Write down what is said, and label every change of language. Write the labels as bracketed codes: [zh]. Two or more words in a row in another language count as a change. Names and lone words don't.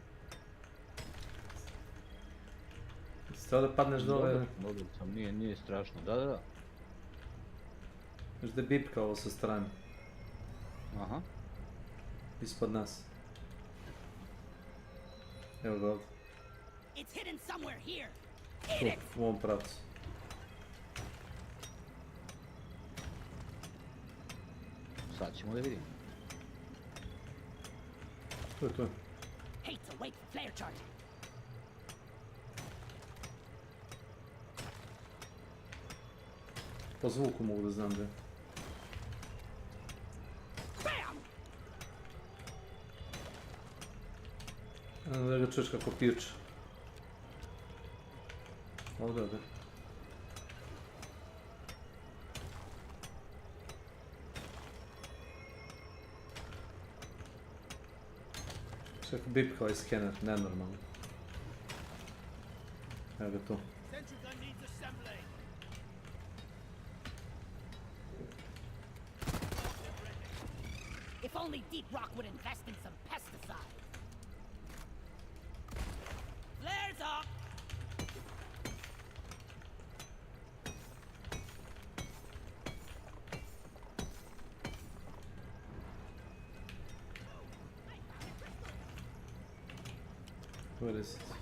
[sr] Treba da padneš dole. Dobro sam, nije strašno, da. Znaš da je bipka ovo sa strane. Aha. Ispod nas. Evo ga ovdje. [en] It's hidden somewhere here. [sr] Tu, u ovom pravcu. Sad ćemo da vidimo. Tu je. [en] Hate to wait for flare charge. [sr] Po zvuku mogu da znam da je. Da ga čuješ kako piče. Ovdje. Kako bipka ovaj skener, nenormalno. Evo ga tu. [en] If only Deep Rock would invest in some pesticide. Flares up! What is it?